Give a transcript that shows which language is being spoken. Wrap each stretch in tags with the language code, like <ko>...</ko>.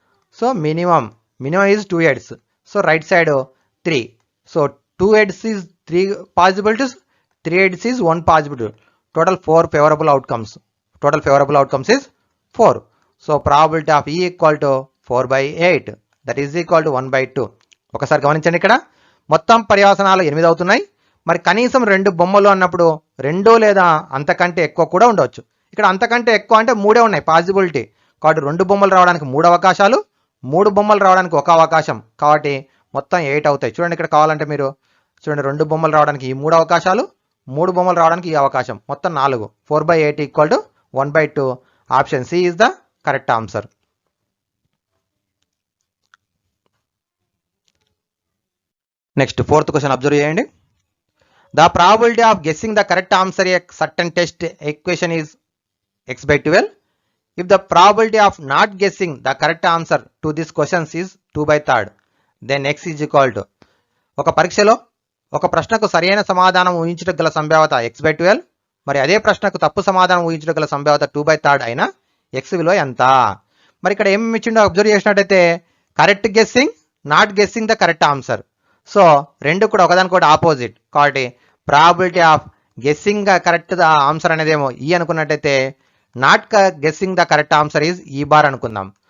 <en>So minimum is 2 heads. So right side 3. So 2 heads is 3 possibilities. 3 heads is 1 possibility. Total 4 favorable outcomes. Total favorable outcomes is 4. So probability of E equal to 4/8. That is equal to 1/2.</en> <te>ఒకసారి గమనించండి, ఇక్కడ మొత్తం పర్యావసనాలు 8 అవుతున్నాయి. మరి కనీసం 2 బొమ్మలు అన్నప్పుడు 2 లేదా అంతకంటే ఎక్కువ కూడా ఉండవచ్చు. ఇక్కడ అంతకంటే ఎక్కువ అంటే 3 ఉన్నాయి పాసిబిలిటీ. కాబట్టి 2 బొమ్మలు రావడానికి 3 అవకాశాలు, 3 బొమ్మలు రావడానికి 1 అవకాశం. కాబట్టి మొత్తం 8 అవుతాయి. చూడండి, ఇక్కడ కావాలంటే మీరు చూడండి, 2 బొమ్మలు రావడానికి ఈ 3 అవకాశాలు, 3 బొమ్మలు రావడానికి ఈ అవకాశం, మొత్తం 4.</te> <en>4/8 equal to 1/2. Option C is the correct answer. Next 4th question observe</en> <te>చేయండి.</te> <en>The probability of guessing the correct answer a certain test equation is x/12. If the probability of not guessing the correct answer to this questions is 2/3, then x is equal to</en> <te>ఒక పరీక్షలో ఒక ప్రశ్నకు సరైన సమాధానం ఊహించడం గల సంభావ్యత x/12, మరి అదే ప్రశ్నకు తప్పు సమాధానం ఊహించడం గల సంభావ్యత 2/3 అయినా ఎక్స్ విలువ ఎంత? మరి ఇక్కడ ఏమి ఇచ్చిండో అబ్జర్వ్ చేసినట్టయితే correct guessing,</te> <en>Not guessing the correct answer.</en> <te>So రెండు కూడా ఒకదానికొకటి ఆపోజిట్. కాబట్టి</te> <en>probability of guessing the correct the answer</en> <te>అనేదేమో ఈ అనుకున్నట్టయితే</te> <en>not guessing the correct answer is E bar</en> <te>అనుకుందాం.</te>